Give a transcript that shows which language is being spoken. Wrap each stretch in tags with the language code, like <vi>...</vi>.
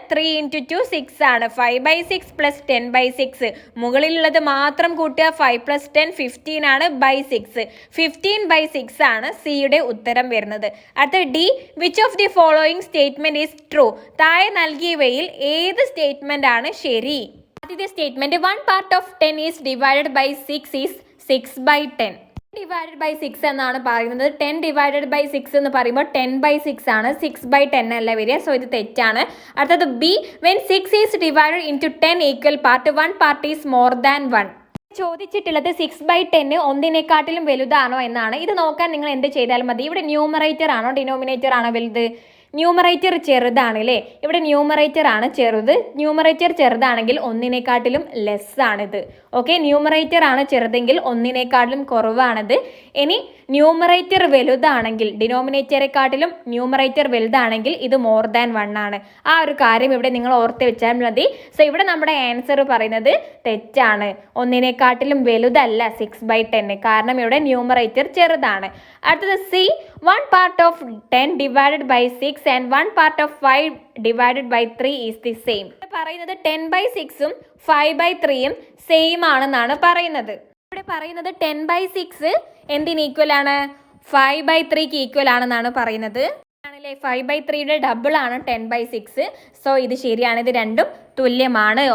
<ml>3 into 2 6 ആണ്. 5/6 + 10/6. മുകളിലുള്ളത് മാത്രം കൂട്ടുക. 5 + 10 15 ആണ്. /6 15/6 ആണ് സിയുടെ ഉത്തരം വരുന്നത്. അടുത്ത D.</ml> <en>Which of the following statement is true?</en> <ml>താഴെ നൽകിയവയിൽ ഏത് സ്റ്റേറ്റ്മെന്റ് ആണ് ശരി? ആദ്യത്തെ statement</ml> <en>1 part of 10 is divided by 6 is 6/10.</en> <ml>Divided by 6 എന്നാണ് പറയുന്നത്. 10 ഡിവൈഡഡ് ബൈ 6 എന്ന് പറയുമ്പോൾ 10/6 ആണ്. 6/10 അല്ല വരിക. സോ ഇത് തെറ്റാണ്. അടുത്തത് B.</ml> <en>When 6 is divided into 10 equal part 1 part is more than 1.</en> <ml>ചോദിച്ചിട്ടുള്ളത് 6/10 ഒന്നിനെക്കാട്ടിലും വലുതാണോ എന്നാണ്. ഇത് നോക്കാൻ നിങ്ങൾ എന്ത് ചെയ്താൽ മതി? ഇവിടെ ന്യൂമറേറ്റർ ആണോ ഡിനോമിനേറ്റർ ആണോ വലുത്? ന്യൂമറേറ്റർ ചെറുതാണ് അല്ലേ? ഇവിടെ ന്യൂമറേറ്റർ ആണ് ചെറുത്. ന്യൂമറേറ്റർ ചെറുതാണെങ്കിൽ ഒന്നിനെക്കാട്ടിലും ലെസ് ആണിത്. ഓക്കെ, ന്യൂമറേറ്റർ ആണ് ചെറുതെങ്കിൽ ഒന്നിനെക്കാട്ടിലും കുറവാണിത്. ഇനി ന്യൂമറേറ്റർ വലുതാണെങ്കിൽ, ഡിനോമിനേറ്ററെക്കാട്ടിലും ന്യൂമറേറ്റർ വലുതാണെങ്കിൽ ഇത് മോർ ദാൻ 1 ആണ്. ആ ഒരു കാര്യം ഇവിടെ നിങ്ങൾ ഓർത്ത് വെച്ചാൽ മതി. സോ ഇവിടെ നമ്മുടെ ആൻസർ പറയുന്നത് തെറ്റാണ്. ഒന്നിനെക്കാട്ടിലും വലുതല്ല 6/10, കാരണം ഇവിടെ ന്യൂമറേറ്റർ ചെറുതാണ്. അടുത്തത് C.</ml> <en>1 part of 10 divided by 6 and 1 part of 5 divided by 3 is the same.</en> <ml>പറയുന്നത് 10/6ഉം 5/3ഉം സെയിം ആണെന്നാണ് പറയുന്നത്. ഇവിടെ പറയുന്നത് 10/6 എന്തിന് ഈക്വൽ ആണ്? 5/3ക്ക് ഈക്വൽ ആണെന്നാണ് പറയുന്നത്. ആണല്ലേ? 5/3യുടെ ഡബിൾ ആണ് 10/6. സോ ഇത് ശരിയാണ്. ഇത് രണ്ടും തുല്യമാണ്.</ml>